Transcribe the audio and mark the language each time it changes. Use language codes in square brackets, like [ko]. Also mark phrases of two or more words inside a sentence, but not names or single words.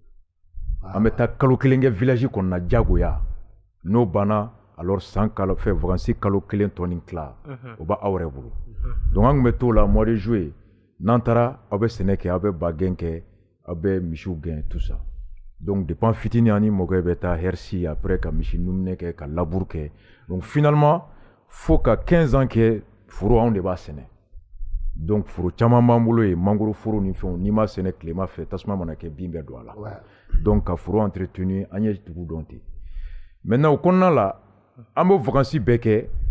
[bm] an bɛ taa kalo kelen kɛ village kɔnɔna jagoya n'o banna alors san kalo fɛ vacances kalo kelen tɔ ni tila o b'a aw yɛrɛ bolo donc an tun bɛ t'o la [fr] mois de juillet [bm] n'an taara aw bɛ sɛnɛ kɛ aw bɛ ba gɛn kɛ aw bɛ misiw gɛn [fr] tout ça donc depuis [bm] an fitinin ani mɔkɛ bɛ taa hersi après ka misi numinɛ kɛ ka labour kɛ [fr] donc finalement [bm] fo ka 15 ans kɛ foro anw de b'a sɛnɛ donc foro caman b'an bolo yen mangoro foro ni fɛnw n'i ma sɛnɛ tilema fɛ tasuma mana kɛ bin bɛ don a la donc ka foro entretenu an ye dugu dɔn ten maintenant o kɔnɔna la an b'o vacances bɛɛ kɛ